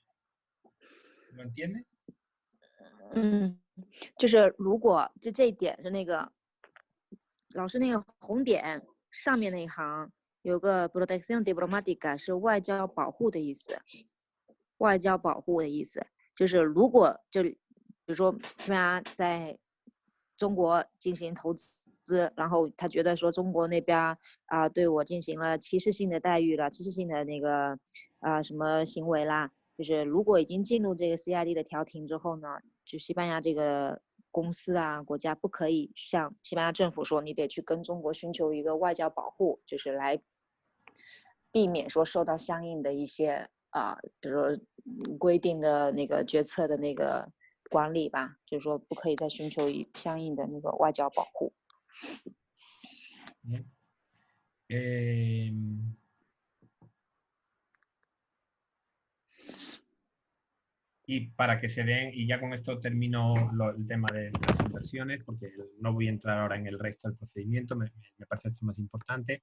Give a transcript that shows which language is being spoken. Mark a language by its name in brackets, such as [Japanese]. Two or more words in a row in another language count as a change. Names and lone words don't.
[Spanish] ¿Lo entiendes? [Chinese] 就是如果这一点是那个老师那个红点上面那一行有个 [Spanish] protección diplomática [Chinese] 是外交保护的意思，外交保护的意思就是如果就比如说西班牙在中国进行投资，然后他觉得说中国那边对我进行了歧视性的待遇了，歧视性的那个什么行为啦，就是如果已经进入这个 CID 的调停之后呢，就西班牙这个公司啊国家不可以向西班牙政府说你得去跟中国寻求一个外交保护，就是来避免说受到相应的一些比如说规定的那个决策的那个管理吧，就是说不可以再寻求相应的那个外交保护。 [Spanish] Y para que se den, y ya con esto termino el tema de las inversiones, porque no voy a entrar ahora en el resto del procedimiento, me parece esto más importante.